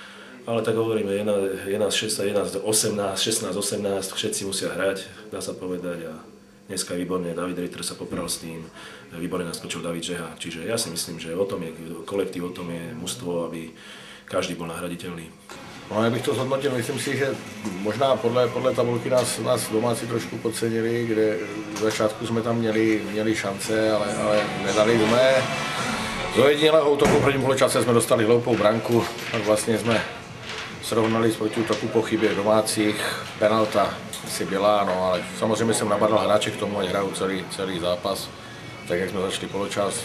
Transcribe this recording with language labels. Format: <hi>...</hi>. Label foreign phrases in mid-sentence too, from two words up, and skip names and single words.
<sk>Ale tak hovoríme, 11-16, 11-18, 16-18, všetci musia hrať, dá sa povedať. A dneska je výborne, David Ritter sa popral s tým, výborne naskočil David Žeha. Čiže ja si myslím, že o tom je kolektív, o tom je mužstvo, aby každý bol nahraditeľný.</sk> <cs>No, já bych to zhodnotil, myslím si, že možná podle tabulky nás domácí trošku podcenili, kde v začátku jsme tam měli šance, ale nedali jsme. Z ojedinelého útoku v prvním poločase jsme dostali hloupou branku, tak vlastně jsme srovnali s protiútoku po chybě domácích, penalta si byla, no ale samozřejmě jsem nabadal hráče k tomu, ať hrajou celý zápas, tak jak jsme začali poločas.</cs>